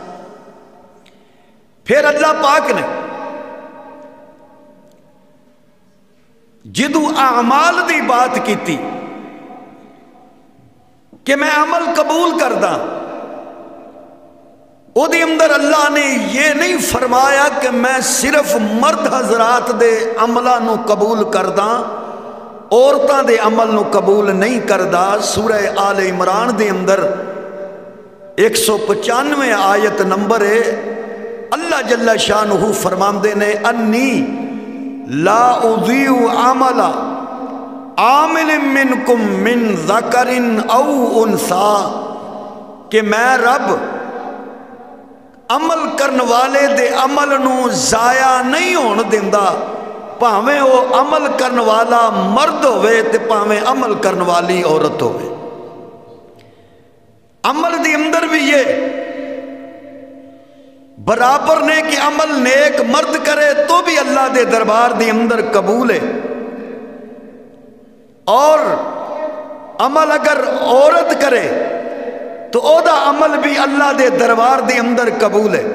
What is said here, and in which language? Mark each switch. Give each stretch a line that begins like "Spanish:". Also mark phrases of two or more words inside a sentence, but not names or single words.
Punjabi: پھر اللہ پاک نے جدو اعمال دی بات کیتی کہ میں عمل قبول کردا، او دی اندر اللہ نے یہ نہیں فرمایا کہ میں صرف مرد حضرات دے عملہ نو قبول کردا عورتاں دے عمل نو قبول نہیں کردا۔ سورہ آل عمران دے اندر 195 آیت نمبر ہے، اللہ جل شانہ فرماندے نے
Arabic: انی لا اضیع عمل عامل منکم من ذکر او انثی،
Punjabi: کہ میں رب عمل کرن والے دے عمل نو ضائع نہیں ہون دیندا، پاویں وہ عمل کرن والا مرد ہوئے تے پاویں عمل کرن والی عورت ہوئے۔ عمل دی اندر بھی یہ برابر نے کہ عمل نیک مرد کرے تو بھی اللہ دے دربار دی اندر قبول ہے، اور عمل اگر عورت کرے تو او دا عمل بھی اللہ دے دربار دی اندر قبول ہے۔